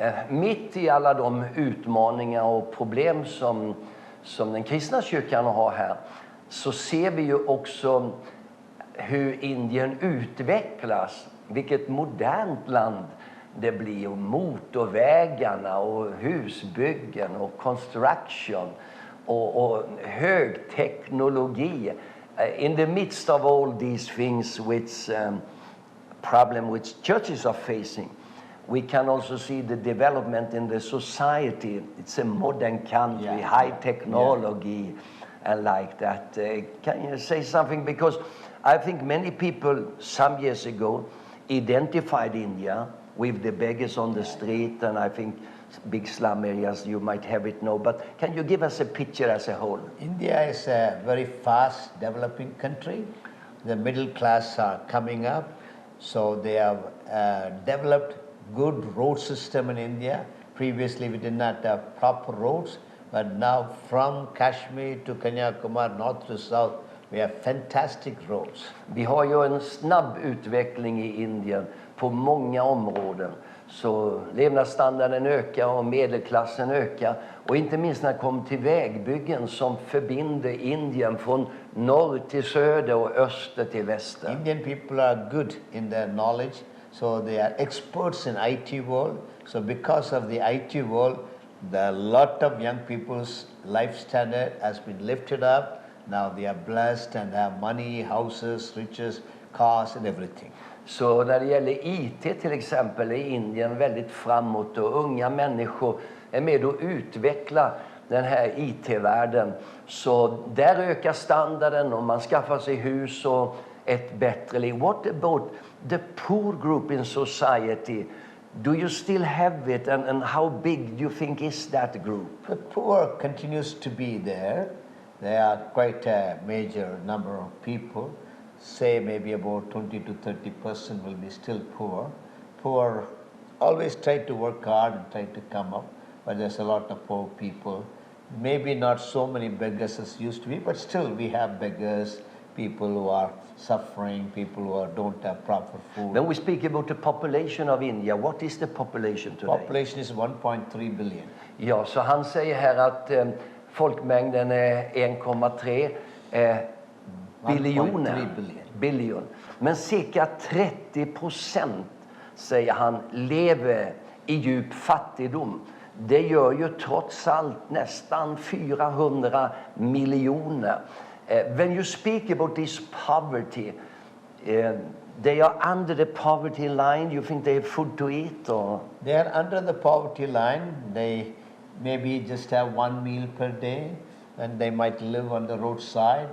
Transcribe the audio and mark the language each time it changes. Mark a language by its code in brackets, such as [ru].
[sv] Mitt i alla de utmaningar och problem som den kristna kyrkan har här, så ser vi ju också hur Indien utvecklas. Vilket modernt land det blir, och motorvägarna och husbyggen och construction och hög teknologi. [en] In the midst of all these things which problem which churches are facing, we can also see the development in the society. It's a modern country, high technology, and like that. Can you say something? Because I think many people some years ago identified India with the beggars on the street, and I think big slum areas, you might have it now. But can you give us a picture as a whole? India is a very fast developing country. The middle class are coming up, so they have developed good road system in India. Previously we did not have proper roads, but now from Kashmir to Kanyakumari, north to south, we have fantastic roads. [sv] Vi har ju en snabb utveckling i Indien på många områden. Så levnadsstandarden ökar och medelklassen ökar. Och inte minst när det kommer till vägbyggen som förbinder Indien från norr till söder och öster till väster. [en] Indian people are good in their knowledge, so they are experts in IT world. So because of the IT world, a lot of young people's life standard has been lifted up. Now they are blessed and have money, houses, riches, cars and everything. [sv] Så när det gäller IT till exempel är Indien väldigt framåt, och unga människor är med och utvecklar den här IT-världen. Så där ökar standarden och man skaffar sig hus och ett bättre liv. [en] What about the poor group in society? Do you still have it, and how big do you think is that group? The poor continues to be there. There are quite a major number of people. Say maybe about 20 to 30% will be still poor. Poor always try to work hard and try to come up, but there's a lot of poor people. Maybe not so many beggars as used to be, but still we have beggars, people who are suffering, people who don't have proper food. When we speak about the population of India, what is the population today? Population is 1.3 billion. [sv] Ja, så han säger här att folkmängden är 1,3 biljoner. Biljon. Men cirka 30%, säger han, lever i djup fattigdom. Det gör ju trots allt nästan 400 miljoner. [en] When you speak about this poverty, they are under the poverty line. You think they have food to eat, or? They are under the poverty line. They maybe just have one meal per day, and they might live on the roadside.